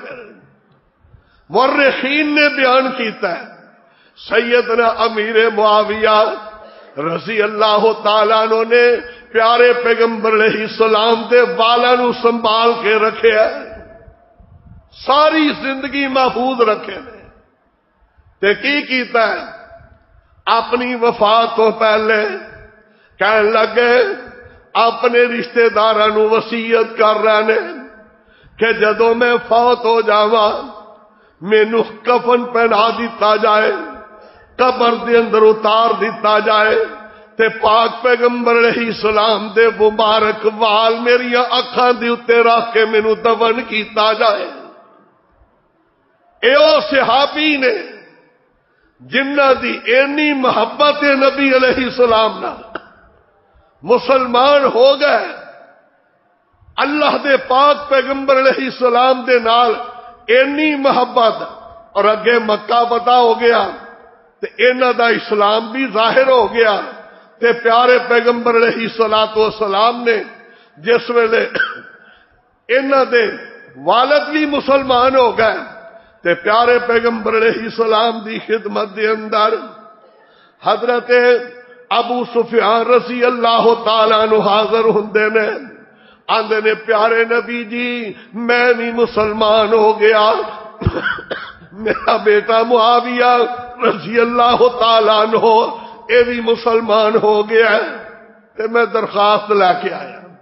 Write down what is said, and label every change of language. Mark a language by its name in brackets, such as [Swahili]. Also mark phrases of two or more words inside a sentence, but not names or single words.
[Punjabi] پھر مورخین نے بیان کیتا ہے سیدنا امیر معاویہ [Arabic] رضی اللہ تعالیٰ عنہ [Punjabi] نے پیارے پیغمبر [Arabic] علیہ السلام [Punjabi] دے والاں نو سنبھال کے رکھے ہے، ساری زندگی محفوظ رکھے نے تے کی کیتا ہے؟ اپنی وفات تو پہلے کہنے لگے اپنے رشتہ داراں نو وصیت کر رہے ہیں کہ جدوں میں فوت ہو جاواں مینوں کفن پہنا دیتا جائے، قبر دے اندر اتار دیتا جائے تے پاک پیغمبر [Arabic] علیہ السلام [Punjabi] دے مبارک وال میری اکھاں دے اوتے رکھ کے مینوں دفن کیتا جائے۔ اے او صحابی نے جنہ دی اینی محبت نبی [Arabic] علیہ السلام [Punjabi] نال مسلمان ہو گئے، اللہ دے پاک پیغمبر [Arabic] علیہ السلام [Punjabi] دے نال اینی محبت، اور اگے مکہ پتا ہو گیا تے انہاں دا اسلام بھی ظاہر ہو گیا تے پیارے پیغمبر [Arabic] علیہ الصلوۃ [Punjabi] والسلام نے جس ویلے انہاں دے والد بھی مسلمان ہو گئے تے پیارے پیغمبر [Arabic] علیہ السلام [Punjabi] دی خدمت دے اندر حضرت ابو سفیان [Arabic] رضی اللہ تعالیٰ عنہ [Punjabi] حاضر ہوندے نے، آندے نے پیارے نبی جی میں بھی مسلمان ہو گیا، میرا بیٹا معاویہ [Arabic] رضی اللہ تعالیٰ عنہ [Punjabi] اے بھی مسلمان ہو گیا ہے تے میں درخواست لے کے آیا۔